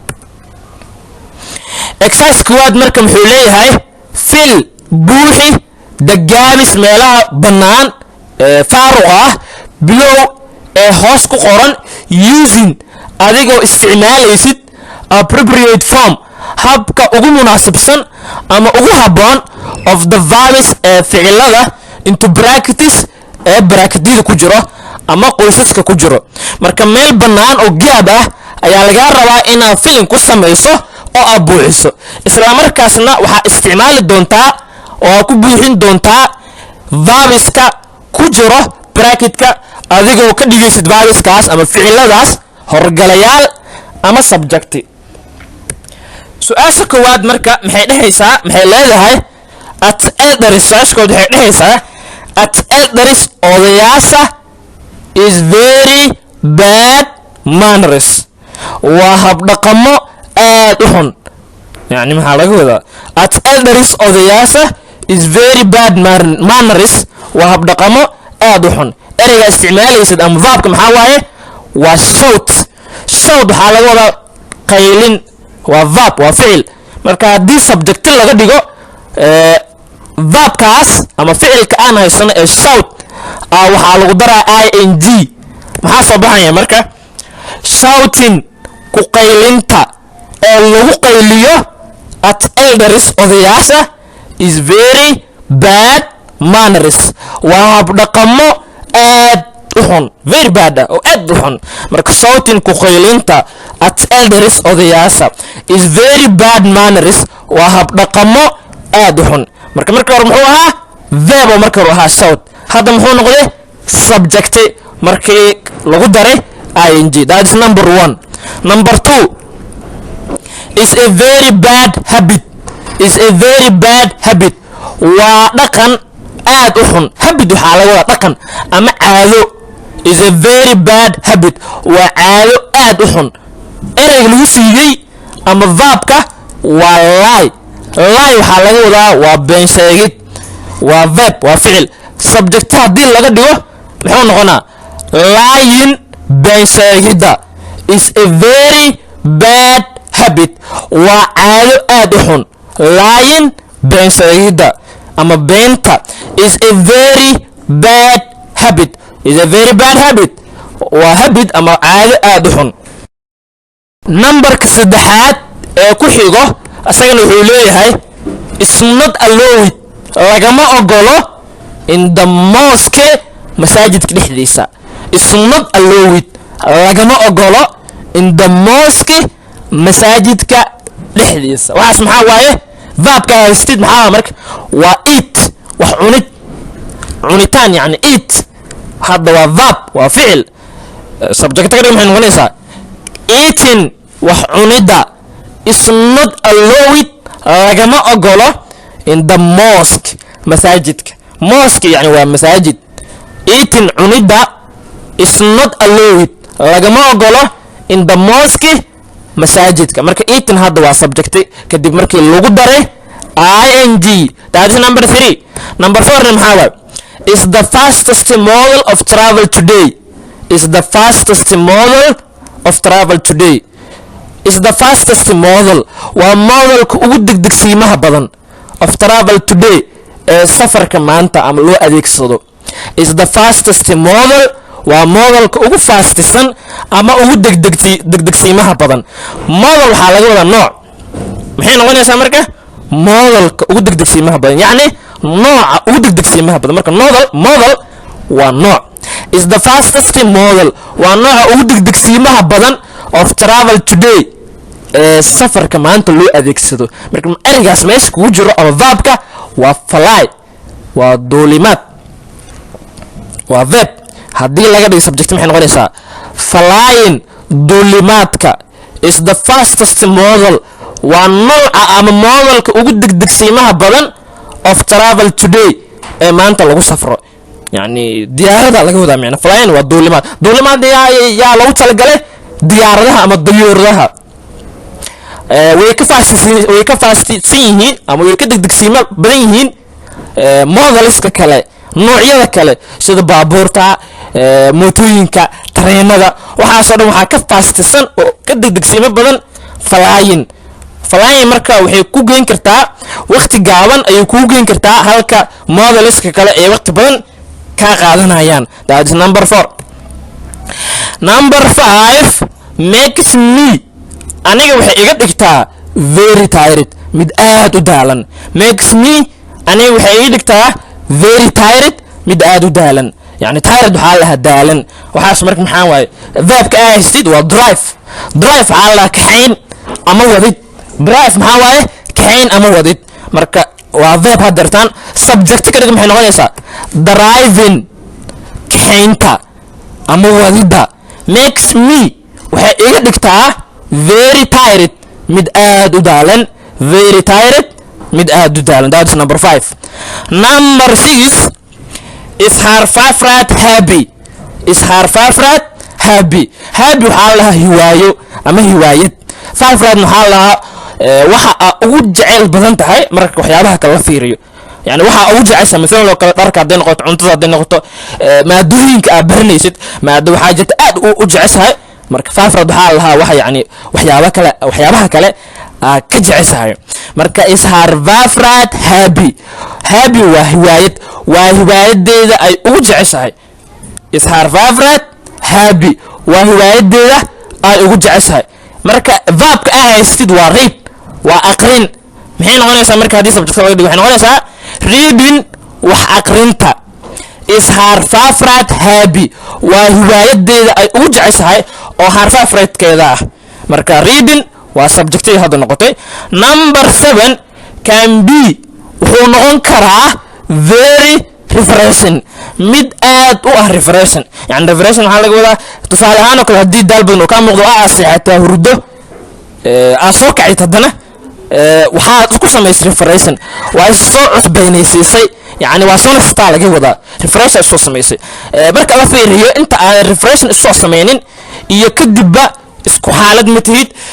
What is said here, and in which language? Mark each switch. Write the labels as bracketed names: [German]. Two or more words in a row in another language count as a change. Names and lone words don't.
[Somali] exercise koowaad marka muxuu leeyahay fill buuxi dagaamis meelaha bannaan faaruq ah below ee hoos ku qoran using adigoo isticmaalaysid [English] appropriate form [Somali] habka ugu munaasabsan ama ugu haboon [English] of the verbs [Somali] ee ficilada [English] into brackets [Somali] ee bracketyada ku jiro ama qoysaska ku jiro. marka meel bannaan oo gaab ah ayaa laga rabaa inaad filin ku samayso oo aad buuxiso. isla markaasna waxaa isticmaali doontaa oo ku buuxin doontaa verbska ku jiro bracketka adigoo ka dhigaysid verbskaas ama ficiladaas horgalayaal ama subject. su-aasha koowaad marka maxay leedahay [English] at elders. [Somali] su-aashkood waxay dhehaysaa [English] at elders odayaasha is very bad manners. [Somali] waa habdhaqamo aad u xun. yani maxaa laga wadaa [English] at elders [Somali] odayaasha [English] is very bad manners [Somali] waa habdhaqamo aad u xun. ereyga isticmaalaysid ama verbka maxaa waaye waa shout. shout waxaa laga wadaa qaylin, waa verb, waa ficil. marka haddii subject laga dhigo verbkaas ama ficilka aan haysano ee shout waxaa lagu daraa ing. maxaa soo baxaya marka shouting ku qaylinta oo lagu qayliyo [English] at elders [Somali] odayaasha [English] is very bad manners [Somali] waa habdhaqamo aad u xun. [English] very bad [Somali] oo aad u xun. marka shouting ku qaylinta [English] at elders [Somali] odayaasha [English] is very bad manners [Somali] waa habdhaqamo aad u xun. marka hore muxuu ahaa verb oo marka hore ahaa shout. hadda muxuu noqday subject markii lagu daray ing. [English] that is number 1. number 2 is a very bad habit. is a very bad habit [Somali] waa dhaqan aad u xun. habit waxaa laga wadaa dhaqan ama caado. [English] is a very bad habit [Somali] waa caado aad u xun. ereyga lagu siiyey ama verbka waa lie. lie waxaa laga wadaa waa been sheegid. waa verb, waa ficil. subject haddii laga dhigo muxuu noqonaa lying, been sheegidda. [English] is a very bad habit [Somali] waa caado aad u xun. lying, been sheegidda ama beenta. [English] is a very bad habit. is a very bad habit [Somali] waa habit ama caado aad u xun. numberka saddexaad ee ku xigo asagana wuxuu leeyahay [English] is not allowed [Somali] lagama ogolo [English] in the mosque [Somali] masaajidka dhexdiisa. [English] is not allowed [Somali] lagama ogolo [English] in the mosque [Somali] masaajidka dhexdiisa. waxaas maxaa waaye verbka haystid maxaa marka waa eat, wax cunid, cunitaan yani eat. hadda waa verb, waa ficil. subject ka dhig maxay noqonaysaa eating, wax cunida. [English] is not allowed [Somali] lagama ogolo [English] in the mosque masaajidka. [Somali] mosque yani waa masaajid. eating cunida [English] is not allowed [Somali] lagama ogolo [English] in the mosque [Somali] masaajidka marka eating hadda waa subject kadib markii lagu daray ing [English] that is number 3 number 4 [Somali] maxaa waay is [English] the fastest model of travel today is the fastest model of travel today is the fastest model [Somali] waa modelka ugu degdegsiimaha badan [English] of travel today [Somali] ee safarka maanta ama loo adeegsado [English] is the fastest model [Somali] waa modelka ugu faastisan ama ugu degdegsiimaha badan model waxaa laga wadaa nooc maxay noqonaysaa marka modelka ugu degdegsiimaha badan yacni nooca ugu degdegsiimaha badan marka model waa nooc [English] is the fastest model [Somali] waa nooca ugu degdegsiimaha badan [English] of travel today [Somali] ee safarka maanta loo adeegsado marka erigaas meesha kugu jiro ama verbka waa fly waa duulimaad waa verb haddii laga dhigo subject maxay noqonaysaa flying duulimaadka [English] is the fastest model [Somali] waa nooca ama modelka ugu degdegsiimaha badan [English] of travel today [Somali] ee maanta lagu safro يعني diyaarada laga wadaa macna flying waa duulimaad yaa lagu talagalay diyaaradaha ama dayuuradaha way ka faasisan yihiin ama way ka degdegsiima badan yihiin modeliska kale noocyada kale sida baabuurta mootooyinka tareenada waxaasoo dhan waxaa ka faasisan oo ka degdegsiima badan flying marka waxay ku geyn kartaa waqti gaaban ayay ku geyn kartaa halka modeliska kale ee waqti badan ka qaadanayaan [English] that is number 4 number 5 makes me [Somali] aniga waxay iga dhigtaa [English] very tired [Somali] mid aad u daalan [English] makes me [Somali] aniga waxay iga dhigtaa [English] very tired [Somali] mid aad u daalan yani tired waxaa lahaa daalan waxaas marka maxaa waaye verbka aa haystid waa drive waxaa lahaa kaxayn ama wadid drive maxaa waaye kaxayn ama wadid marka waa verb hadeertaan subject ka dhig maxay noqonaysaa driving kaxaynta ama wadida [English] makes me [Somali] waxay iga dhigtaa [English] very tired [Somali] mid aad u daalan [English] very tired [Somali] mid aad u daalan [English] that's number 5 number 6 is her favorite happy is her favorite happy [Somali] waxaa lahaa hiwaayo ama hiwaayad favorite maxaa lahaa waxa ugu jecel badan tahay marka waxyaabaha kala fiiriyo yani waxa ugu jecesha mesela loo kala dharka haday noqoto cuntada haday noqoto maadooyinka aad baranaysid maado waxaa jirta aad u jeceshahay marka favorite waxaa lahaa waxa yani waxyaabaha kale ka jeceshahay marka [English] is her favorite happy [Somali] waa hiwaayadeeda ay ugu jeceshahay [English] is her favorite happy [Somali] waa hiwaayadeeda ay ugu jeceshahay marka verbka aa haystid waa read waa aqrin maxay noqonaysaa marka haddii subject laga dhigo waxay noqonaysaa reading wax aqrinta [English] is her favorite happy [Somali] waa hiwaayadeeda ay ugu jeceshahay oo her favorite-keeda ah marka reading waa subjectii hadda noqotay [English] number 7 can be [Somali] wuxuu noqon karaa [English] very refreshing [Somali] mid aad u ah refreshing yani refreshing waxaa laga wadaa tusaale ahaan oo kale haddii daal badan oo kaa muuqdo seexataa hurdo aa soo kacid haddana waxaad ku samaysay refreshing waa is soo cusbaynaysiisay yani waa soo nastaa laga wadaa refresh ay soo samaysay marka la fiiriyo inta aan refreshing isoo samaynin iyo kadibba isku xaalad ma tihid